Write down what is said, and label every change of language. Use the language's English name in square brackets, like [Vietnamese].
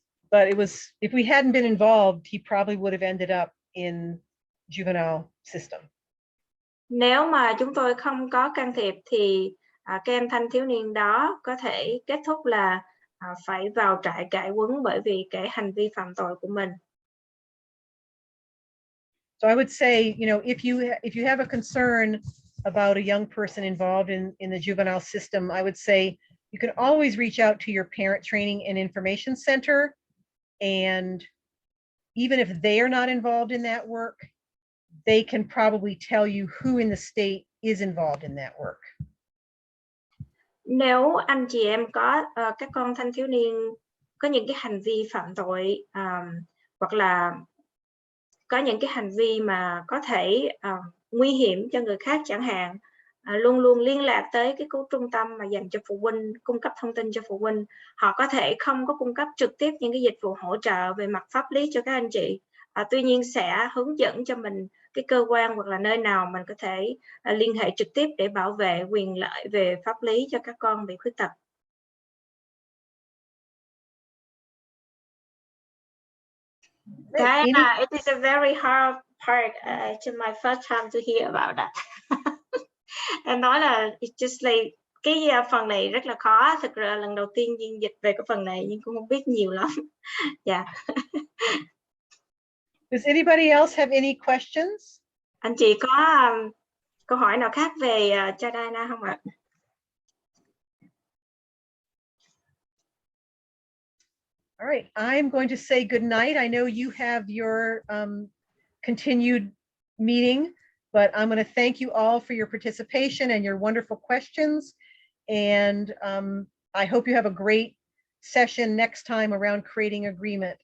[English] But if we hadn't been involved, he probably would have ended up in juvenile system. [Vietnamese] Nếu mà chúng tôi không có can thiệp thì các em thanh thiếu niên đó có thể kết thúc là phải vào trại cải huấn bởi vì cái hành vi phạm tội của mình. [English] So I would say, if you have a concern about a young person involved in the juvenile system, I would say you can always reach out to your parent training and information center. And even if they are not involved in that work, they can probably tell you who in the state is involved in that work. [Vietnamese] Nếu anh chị em có các con thanh thiếu niên có những cái hành vi phạm tội hoặc là có những cái hành vi mà có thể nguy hiểm cho người khác chẳng hạn, luôn luôn liên lạc tới cái trung tâm mà dành cho phụ huynh, cung cấp thông tin cho phụ huynh. Họ có thể không có cung cấp trực tiếp những cái dịch vụ hỗ trợ về mặt pháp lý cho các anh chị, tuy nhiên sẽ hướng dẫn cho mình cái cơ quan hoặc là nơi nào mình có thể liên hệ trực tiếp để bảo vệ quyền lợi về pháp lý cho các con bị khuyết tật. [English] Diana, it is a very hard part. It's my first time to hear about that. [Vietnamese] Em nói là [English] it's just like [Vietnamese] cái phần này rất là khó. Thực ra lần đầu tiên Duyên dịch về cái phần này nhưng cũng không biết nhiều lắm. Dạ. [English] Does anybody else have any questions? [Vietnamese] Anh chị có câu hỏi nào khác về cho Diana không ạ? [English] All right, I'm going to say good night. I know you have your continued meeting, but I'm going to thank you all for your participation and your wonderful questions. And I hope you have a great session next time around creating agreement.